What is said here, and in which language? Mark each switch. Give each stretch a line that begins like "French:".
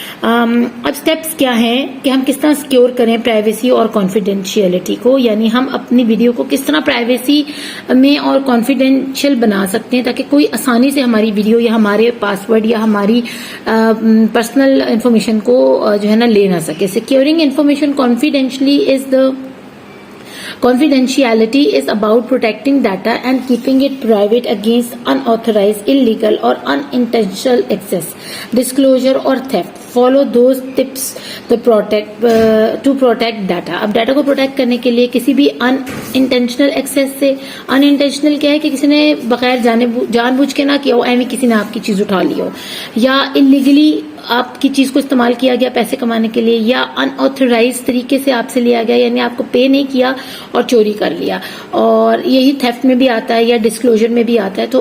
Urdu: اب اسٹیپس کیا ہیں کہ ہم کس طرح سیکیور کریں پرائیویسی اور کانفیڈینشیلٹی کو، یعنی ہم اپنی ویڈیو کو کس طرح پرائیویسی میں اور کانفیڈینشیل بنا سکتے ہیں تاکہ کوئی آسانی سے ہماری ویڈیو یا ہمارے پاسورڈ یا ہماری پرسنل انفارمیشن کو جو ہے نا لے نہ سکے.
English: Securing information confidentially is the Confidentiality is about protecting data and keeping it private against unauthorized, illegal or unintentional access, disclosure or theft. Follow those tips to protect data.
Urdu: اب ڈاٹا کو protect کرنے کے لیے کسی بھی انٹینشنل ایکسیس سے، intentional کیا ہے کہ کسی نے بغیر جان بوجھ کے نہ کیا ہو، ایویں کسی نے آپ کی چیز اٹھا لی ہو، یا انلیگلی آپ کی چیز کو استعمال کیا گیا پیسے کمانے کے لیے، یا ان آتھورائز طریقے سے آپ سے لیا گیا، یعنی آپ کو پے نہیں کیا اور چوری کر لیا، اور یہی تھیفٹ میں بھی آتا ہے یا ڈسکلوجر میں بھی آتا ہے.